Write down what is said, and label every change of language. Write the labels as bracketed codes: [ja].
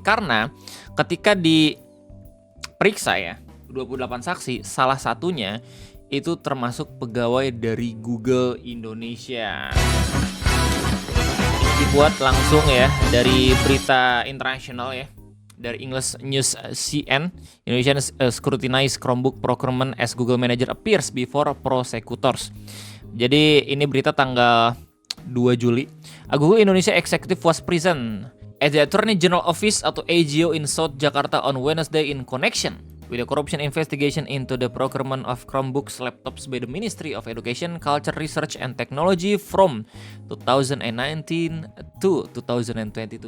[id] Karena ketika diperiksa ya 28 saksi, salah satunya itu termasuk pegawai dari Google Indonesia. Dibuat langsung ya dari berita internasional ya, dari English News CN. [en] Indonesian scrutinize Chromebook procurement as Google manager appears before prosecutors. [id] Jadi ini berita tanggal 2 Juli. [en] Google Indonesia executive was present at the Attorney General Office atau AGO in South Jakarta on Wednesday in connection with the corruption investigation into the procurement of Chromebooks laptops by the Ministry of Education, Culture, Research and Technology from 2019 to 2022.